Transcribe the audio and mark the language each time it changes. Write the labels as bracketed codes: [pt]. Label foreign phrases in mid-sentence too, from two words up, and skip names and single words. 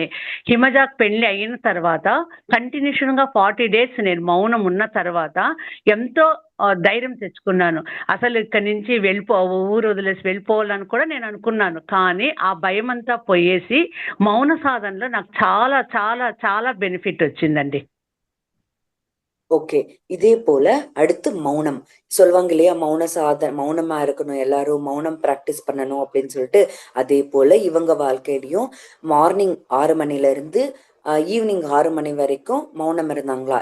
[te] హిమజాకి పెళ్ళి అయిన తర్వాత కంటిన్యూషన్‌గా 40 డేస్ నేను మౌనం ఉన్న తర్వాత ఎంతో ధైర్యం తెచ్చుకున్నాను. అసలు ఇక్కడి నుంచి ఊరు వదిలేసి వెళ్ళిపోవాలని కూడా నేను అనుకున్నాను. కానీ ఆ భయమంతా పోయేసి మౌన సాధనలో నాకు చాలా చాలా చాలా బెనిఫిట్ వచ్చిందండి. [ta] ஓகே. இதே போல அடுத்து மௌனம் சொல்லுவாங்க இல்லையா, மௌனமா இருக்கணும், எல்லாரும் மௌனம் பிராக்டிஸ் பண்ணணும் அப்படின்னு சொல்லிட்டு. அதே போல இவங்க வாழ்க்கையிலையும் மார்னிங் 6 மணில இருந்து ஈவினிங் 6 மணி வரைக்கும் மௌனம் இருந்தாங்களா.